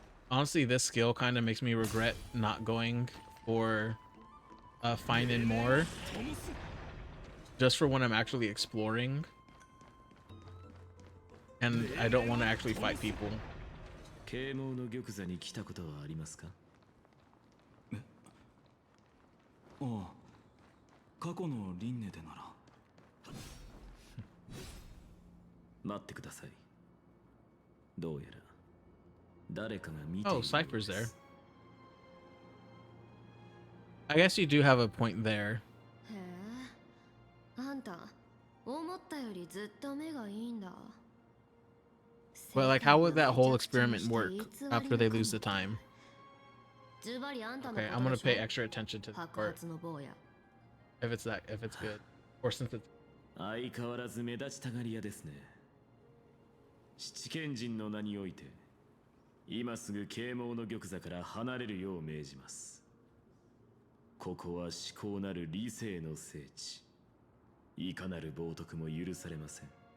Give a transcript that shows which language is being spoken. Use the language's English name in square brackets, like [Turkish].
[English] Honestly, this skill kind of makes me regret not going for Phainon more, just for when I'm actually exploring, and I don't want to actually fight people. [Japanese] 啓蒙の玉座に来たことはありますか？ああ、過去の輪廻でなら。待ってください。どうやら誰かが見ているようです。 [English] Oh, Cypher's there. I guess you do have a point there. [Japanese] へえ、あんた思ったよりずっと目がいいんだ。 [English] But like, how would that whole experiment work after they lose the time? Okay, I'm gonna pay extra attention to the part. If it's good. Or since it's... [Japanese] 相変わらず目立ちたがり屋ですね。七賢人の名において、今すぐ啓蒙の玉座から離れるよう命じます。ここは至高なる理性の聖地。いかなる冒涜も許されません。